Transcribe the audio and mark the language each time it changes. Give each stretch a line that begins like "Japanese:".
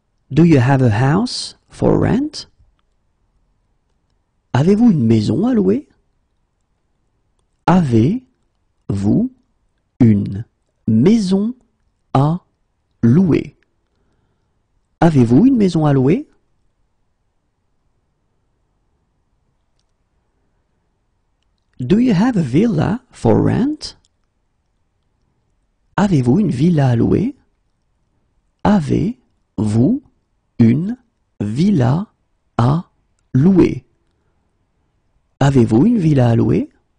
English: Do you have a house for rent?
French: Avez-vous une maison à louer? Avez-vous une maison à louer? Avez-vous une maison à louer?
English: Do you have a villa for rent?
French: Avez-vous une villa à louer? Avez-vous une villa à louer? Avez-vous une villa à louer?